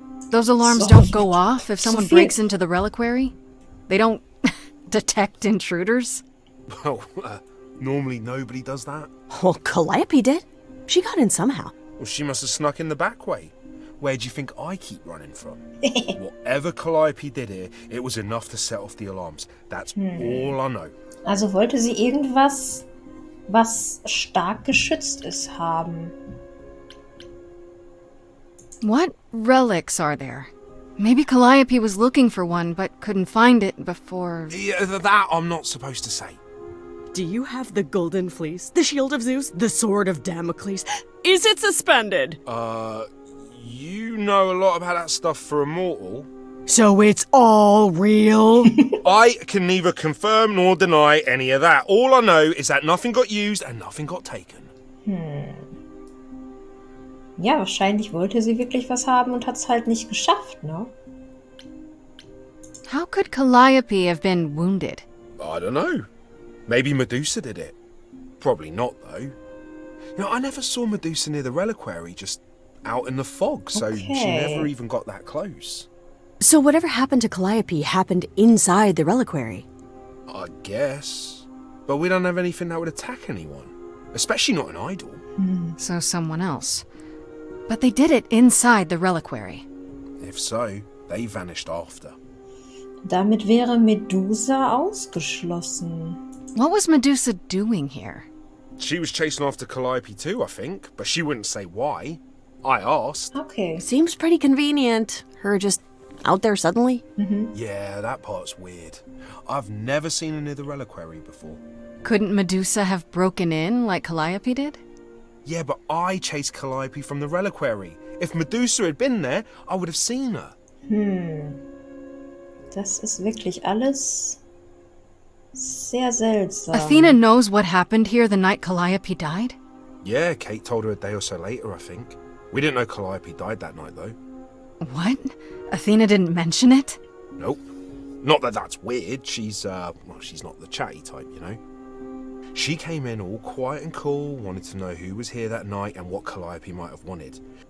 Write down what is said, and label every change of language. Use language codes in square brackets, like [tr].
[en] Those alarms don't go off if someone breaks into the reliquary? They don't detect intruders? Well, normally nobody does that. Well, Calliope did. She got in somehow. Well, she must have snuck in the back way. Where do you think I keep running from? Whatever Calliope did here, it was enough to set off the alarms. That's all I know. [de] Also wollte sie irgendwas, was stark geschützt ist, haben. [en] What relics are there? Maybe Calliope was looking for one, but couldn't find it before... Yeah, that I'm not supposed to say. Do you have the golden fleece, the shield of Zeus, the sword of Damocles? Is it suspended? You know a lot about that stuff for a mortal. So it's all real? I can neither confirm nor deny any of that. All I know is that nothing got used and nothing got taken. [de] Ja, wahrscheinlich wollte sie wirklich was haben und hat es halt nicht geschafft, ne? [en] How could Calliope have been wounded? I don't know. Maybe Medusa did it. Probably not, though. You know, I never saw Medusa near the reliquary, just out in the fog, so she never even got that close. So whatever happened to Calliope happened inside the reliquary? I guess. But we don't have anything that would attack anyone. Especially not an idol. So someone else. But they did it inside the reliquary. If so, they vanished after. [de] Damit wäre Medusa ausgeschlossen. [en] What was Medusa doing here? She was chasing after Calliope too, I think, but she wouldn't say why. I asked. Okay. Seems pretty convenient. Her just out there suddenly. Yeah, that part's weird. I've never seen her near the reliquary before. Couldn't Medusa have broken in like Calliope did? Yeah, but I chased Calliope from the reliquary. If Medusa had been there, I would have seen her. [de] Das ist wirklich alles sehr seltsam. [en] Athena knows what happened here the night Calliope died? Yeah, Kate told her a day or so later, I think. We didn't know Calliope died that night, though. What? Athena didn't mention it? Nope. Not that that's weird. She's not the chatty type, you know. She came in all quiet and cool, wanted to know who was here that night and what Calliope might have wanted.